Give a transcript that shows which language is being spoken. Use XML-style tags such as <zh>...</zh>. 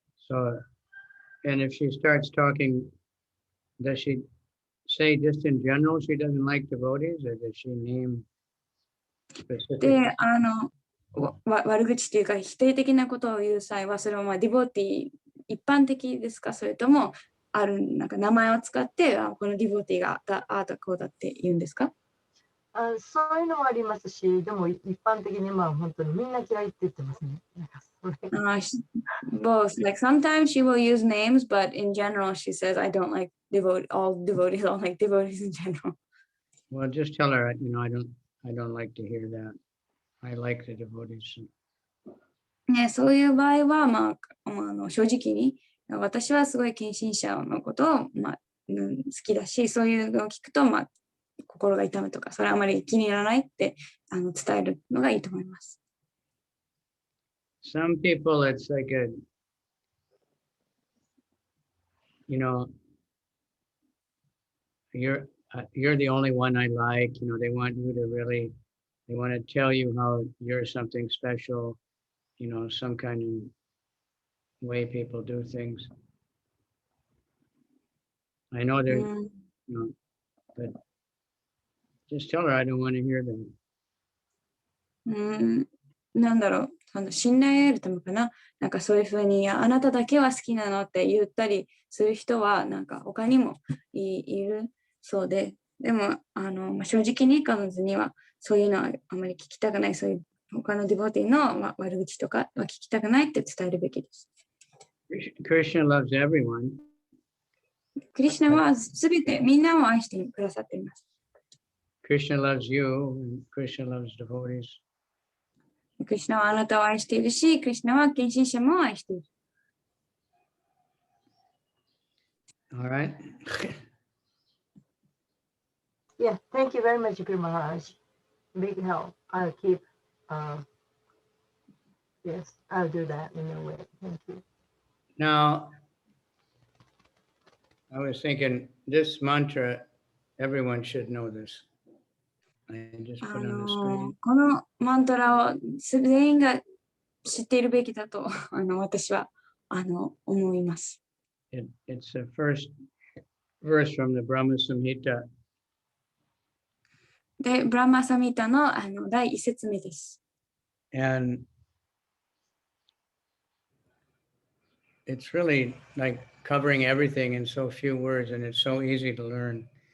<en>So, and if she starts talking, does she say just in general she doesn't like devotees, or does she name specific?</en> <ja>で、悪口っていうか否定的なことを言う際は、それはディボーティー一般的ですか？それともなんか名前を使ってこのディボーティーがああだこうだって言うんですか？そういうのもありますし、でも一般的にまあ本当にみんな嫌いって言ってますね。なんかそれ</ja> <en>Both. Like sometimes she will use names, but in general, she says, I don't like all devotees. I don't like devotees in general. Well, just tell her, I don't like to hear that. I like the devotees.</en> <ja>ね、そういう場合は、正直に、私はすごい献身者のことを、好きだし、そういうのを聞くと、心が痛むとか、それはあまり気に入らないって伝えるのがいいと思います。</ja> <en>Some people, it's like you're the only one I like. They want you to really, they want to tell you how you're something special. Some kind of way people do things. I know there's, but just tell her I don't want to hear that.</en> <ja>なんだろう、信頼を得るためかな。なんかそういうふうに、あなただけは好きなのって言ったりする人は、なんか他にもいるそうで、でも、正直に彼女にはそういうのはあまり聞きたくない、そういう他のディボティの悪口とかは聞きたくないって伝えるべきです。</ja> <en>Krishna loves everyone.</en> <ja>クリシュナはすべてみんなを愛してくださっています。</ja> <en>Krishna loves you, and Krishna loves devotees.</en> <ja>クリシュナはあなたを愛しているし、クリシュナは献身者も愛している。</ja> <en>All right. Yeah, thank you very much, Guru Maharaj. Big help. I'll keep, yes, I'll do that in a way. Thank you. Now, I was thinking this mantra, everyone should know this. I just put on the screen.</en> <ja>このマントラを全員が知っているべきだと私は思います。</ja> <en>It's the first verse from the Brahma Samhita.</en> <ja>で、ブラマサミタの第一節目です。</ja> <en>And it's really like covering everything in so few words, and it's so easy to learn.</en>